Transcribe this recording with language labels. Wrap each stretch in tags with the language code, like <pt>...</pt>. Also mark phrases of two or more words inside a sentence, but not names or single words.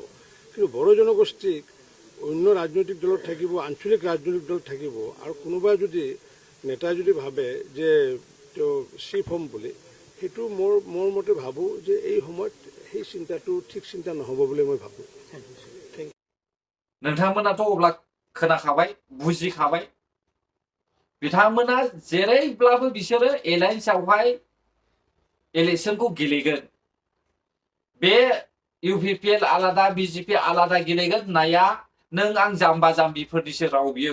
<as>কিন্তু বড়ো জনগোষ্ঠীক অন্য ৰাজনৈতিক দলত থাকিব, আঞ্চলিক ৰাজনৈতিক দলত থাকিব, আৰু কোনোবা যদি নেতাই যদি ভাবে যে তেওঁ চিফ হ'ম বুলি, সেইটো মোৰ মতে ভাবোঁ যে এই সময়ত সেই চিন্তাটো ঠিক চিন্তা নহ'ব বুলি মই ভাবোঁ।</as> <brx>नोंथांमोनाथ' अब्ला खोनाखाबाय, बुजिखाबाय। बिथांमोना जेरैब्लाबो बिसोरो एलायन्सआवहाय इलेक्शनखौ गेलेगोन। बे UPPL आलादा, BJP आलादा गेलेगोन होननाया नों आं जाम्बा जाम्बिफोरनिसो राव बियो।</brx>